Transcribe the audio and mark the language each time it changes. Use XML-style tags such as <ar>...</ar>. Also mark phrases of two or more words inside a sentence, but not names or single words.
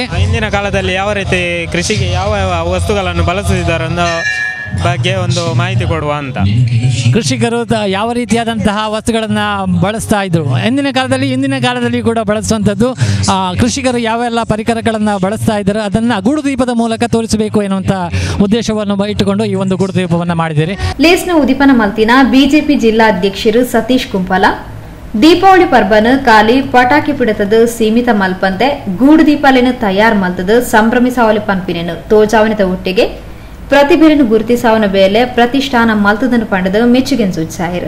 <kn>ಹಿಂದಿನ ಕಾಲದಲ್ಲಿ ಯಾವ ರೀತಿ ಕೃಷಿಗೆ ಯಾವ ವಸ್ತುಗಳನ್ನು ಬಳಸುತ್ತಿದ್ದಾರೆ ಅನ್ನೋ ಬಗ್ಗೆ ಒಂದು ಮಾಹಿತಿ ಕೊಡುವ ಅಂತ. ಕೃಷಿಕರು ಯಾವ ರೀತಿಯಾದಂತಹ ವಸ್ತುಗಳನ್ನು ಬಳಸ್ತಾ ಇದ್ರು ಹಿಂದಿನ ಕಾಲದಲ್ಲಿ ಕೂಡ ಬಳಸುವಂಥದ್ದು. ಕೃಷಿಕರು ಯಾವೆಲ್ಲ ಪರಿಕರಗಳನ್ನು ಬಳಸ್ತಾ ಇದ್ದಾರೆ ಅದನ್ನು ಗೂಡುದೀಪದ ಮೂಲಕ ತೋರಿಸಬೇಕು ಎನ್ನುವಂಥ ಉದ್ದೇಶವನ್ನು ಇಟ್ಟುಕೊಂಡು ಈ ಒಂದು ಗೂಡುದೀಪವನ್ನು ಮಾಡಿದ್ದೀರಿ.</kn> <tcy>ಲೇಸ್ನ ಉದಿಪನ ಮಲ್ತಿನ ಬಿಜೆಪಿ ಜಿಲ್ಲಾಧ್ಯಕ್ಷರು ಸತೀಶ್ ಕುಂಪಲ ದೀಪಾವಳಿ ಪರ್ಬನ ಕಾಲಿ ಪಟಾಕಿ ಪಿಡತದ ಸೀಮಿತ ಮಲ್ಪಂತೆ ಗೂಡುದೀಪಾಲೆನು ತಯಾರು ಮಲ್ತದ ಸಂಭ್ರಮಿಸಾವಲಿ ಪನ್ಪಿನೆನು ತೋಜಾವನದ ಒಟ್ಟಿಗೆ ಪ್ರತಿಭೆಯನ್ನು ಗುರುತಿಸಾವನ ಬೇಲೆ ಪ್ರತಿಷ್ಠಾನ ಮಲ್ತದನ್ನು ಪಂಡದ ಮೆಚ್ಚುಗೆನ್ ಸೂಚಿಸಾಯಿರು.</tcy>